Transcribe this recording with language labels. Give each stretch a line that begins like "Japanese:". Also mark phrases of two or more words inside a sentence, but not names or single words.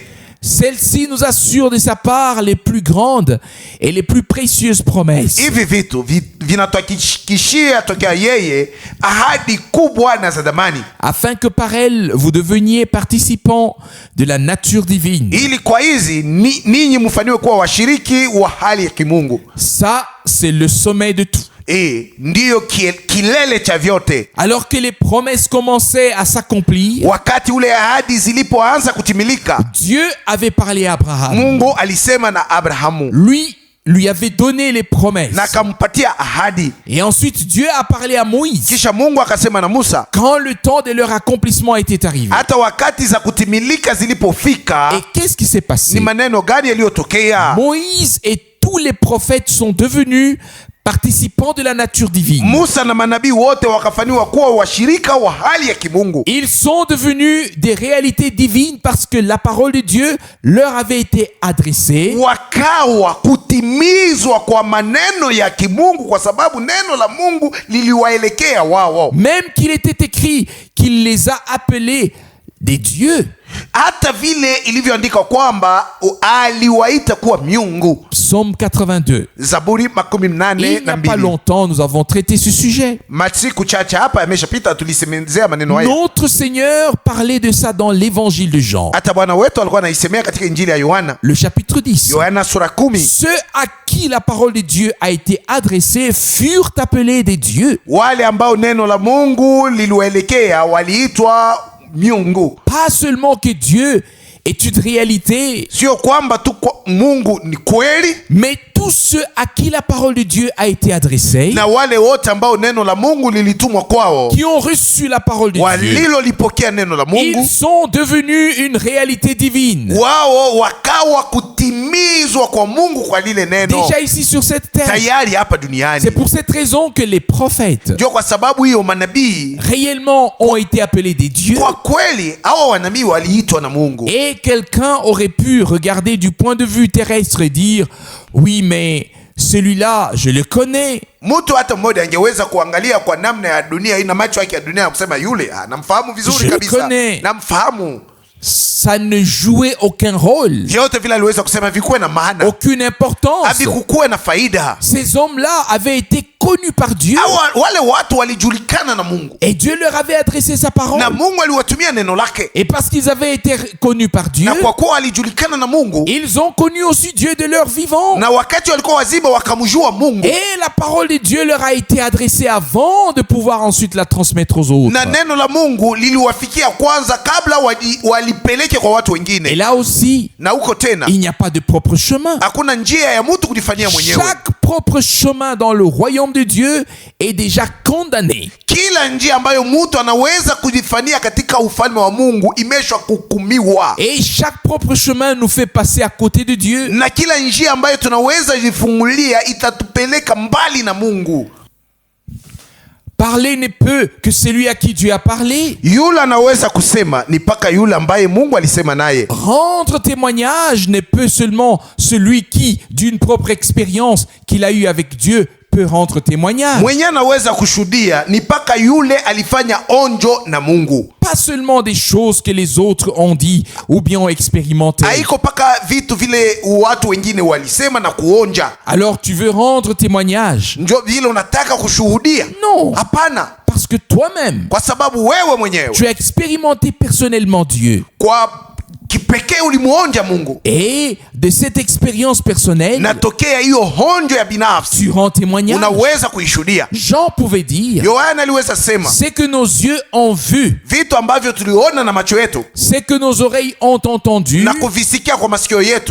French: celle-ci nous assure de sa part les plus grandes et les plus précieuses promesses,
Swahili: Hivi vitu vinatuhakikishia tokea yeye ahadi kubwa na za damani,
French: afin que par elles vous deveniez participants de la nature divine.
Swahili: ili kwa hizi ninyi mfaniwe kuwa washiriki wa hali ya kimungu.
French: Ça, c'est le sommet de tout.
Swahili: ndiyo kilele cha vyote.
French: Alors que les promesses commençaient à s'accomplir,
Swahili: Wakati ule ahadi zilipoanza kutimilika,
French: Dieu avait parlé à Abraham.
Swahili: Mungu alisema na Abrahamu
French: Lui avait donné les promesses.
Swahili: na akampatia ahadi.
French: Et ensuite, Dieu a parlé à Moïse.
Swahili: Kisha Mungu akasema na Musa
French: Quand le temps de leur accomplissement était arrivé.
Swahili: hata wakati za kutimilika zilipofika.
French: Et qu'est-ce qui s'est
Swahili: Ni
French: passé?
Swahili: maneno gani yaliyotokea?
French: Moïse et tous les prophètes sont devenus participants de la nature divine.
Swahili: Musa na manabii wote wakafanywa kuwa washirika wa hali ya kimungu.
French: Ils sont devenus des réalités divines parce que la parole de Dieu leur avait été adressée.
Swahili: Wakawa kutimizwa kwa maneno ya kimungu kwa sababu neno la Mungu liliwaelekea wao.
French: Même qu'il était écrit qu'il les a appelés des dieux.
Swahili: Hata vile ilivyoandika kwamba aliwaita kuwa miungu.
French: Psaume 82.
Swahili: Zaburi
French: Il
Swahili: 82.
French: n'y a pas longtemps, nous avons traité ce sujet.
Swahili: Masiku chache hapa yameshapita tulisemezea maneno haya.
French: Notre Seigneur parlait de ça dans l'évangile de Jean,
Swahili: Hata Bwana wetu alikuwa anaisemea katika Injili ya Yohana.
French: le chapitre 10.
Swahili: Yohana sura 10.
French: Ceux à qui la parole de Dieu a été adressée furent appelés des dieux.
Swahili: Wale ambao neno la Mungu liliwaelekea waliitwa miungu.
French: Pas seulement que Dieu est une réalité,
Swahili: Sio kwamba tu Mungu ni kweli,
French: mais tous ceux à qui la parole de Dieu a été adressée,
Swahili: na wale wote ambao neno la Mungu lilitumwa kwao,
French: qui ont reçu la parole de Dieu,
Swahili: walilolipokea neno la
French: ils
Swahili: Mungu,
French: sont devenus une réalité divine.
Swahili: wao wakawa kutimizwa kwa Mungu kwa lile neno
French: Déjà ici sur cette terre.
Swahili: tayari hapa duniani.
French: C'est pour cette raison que les prophètes
Swahili: Ndio kwa sababu hiyo manabii
French: réellement ont été appelés des dieux.
Swahili: kwa kweli hawa wanabii waliitwa na Mungu.
French: Et quelqu'un aurait pu regarder du point de vue terrestre et dire oui, mais celui-là, je le connais.
Swahili: Mtu hata mmoja angeweza kuangalia kwa namna ya dunia, ina macho yake ya dunia na kusema yule namfahamu
French: Je
Swahili: vizuri
French: le
Swahili: kabisa,
French: connais.
Swahili: namfahamu.
French: Ça ne jouait aucun rôle,
Swahili: Vyote vile aliweza kusema vikuwe na maana,
French: aucune importance.
Swahili: havikukuwe na faida.
French: Ces hommes-là avaient été connus par Dieu
Swahili: Wale watu walijulikana na Mungu
French: et Dieu leur avait adressé sa parole.
Swahili: na Mungu aliwatumia neno lake,
French: Et parce qu'ils avaient été connus par Dieu,
Swahili: na kwa kuwa walijulikana na Mungu,
French: ils ont connu aussi Dieu de leur vivant.
Swahili: na wakati walikuwa wazima wakamjua Mungu,
French: Et la parole de Dieu leur a été adressée avant de pouvoir ensuite la transmettre aux autres.
Swahili: na neno la Mungu liliwafikia kwanza kabla walipeleke kwa watu
French: Et
Swahili: wengine.
French: là aussi,
Swahili: Na huko tena
French: il n'y a pas de propre chemin.
Swahili: hakuna njia ya mtu kujifanyia mwenyewe.
French: Chaque propre chemin dans le royaume de Dieu est déjà condamné.
Swahili: Kila njia ambayo mtu anaweza kujifanyia katika ufalme wa Mungu imeshwa kuhukumiwa,
French: Et chaque propre chemin nous fait passer à côté de Dieu.
Swahili: na kila njia ambayo tunaweza jifungulia itatupeleka mbali na Mungu.
French: Parler ne peut que celui à qui Dieu a parlé.
Swahili: Yule anaweza kusema ni paka yule ambaye Mungu alisema naye.
French: Rendre témoignage ne peut seulement celui qui, d'une propre expérience qu'il a eue avec Dieu, peut rendre témoignage.
Swahili: Mwenye anaweza kushuhudia ni paka yule alifanya onjo na Mungu.
French: Pas seulement des choses que les autres ont dit ou bien ont expérimenté.
Swahili: Haiko paka vitu vile watu wengine walisema na kuonja
French: Alors tu veux rendre témoignage?
Swahili: njo vile unataka kushuhudia?
French: Non.
Swahili: Hapana,
French: Parce que toi-même,
Swahili: kwa sababu wewe mwenyewe
French: tu as expérimenté personnellement Dieu.
Swahili: kwa kipekee ulimuonja Mungu,
French: Et de cette expérience personnelle,
Swahili: natokea hiyo honjo ya binafsi
French: tu rends témoignage.
Swahili: unaweza kuishuhudia.
French: Jean pouvait dire,
Swahili: Yohana aliweza sema
French: c'est que nos yeux ont vu,
Swahili: vitu ambavyo tuliona na macho yetu
French: c'est que nos oreilles ont entendu,
Swahili: na kuvisikia kwa masikio yetu